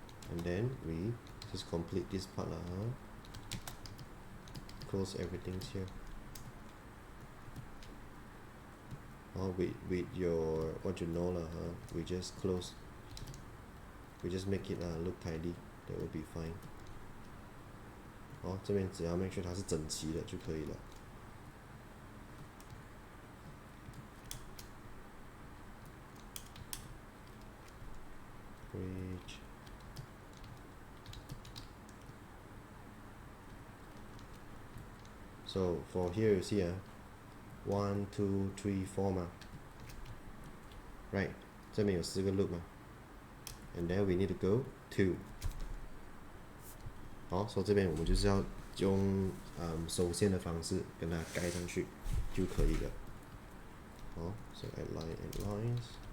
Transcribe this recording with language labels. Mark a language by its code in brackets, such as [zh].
[en] And then we just complete this part lah. Close everything here. With your what you know lah, we just close. We just make it look tidy. That will be fine. [zh] 这边只要 [en] make sure [zh] 它是整齐的就可以了。 [en] Bridge. So for here you see 1, 2, 3, 4 嘛 ，right？ [zh] 这边有4个 loop 嘛 [en] ，and then we need to go 2。 [zh] 好，所以这边我们就是要用手线的方式跟它盖上去就可以了。 [en] 好 ，so add line and lines。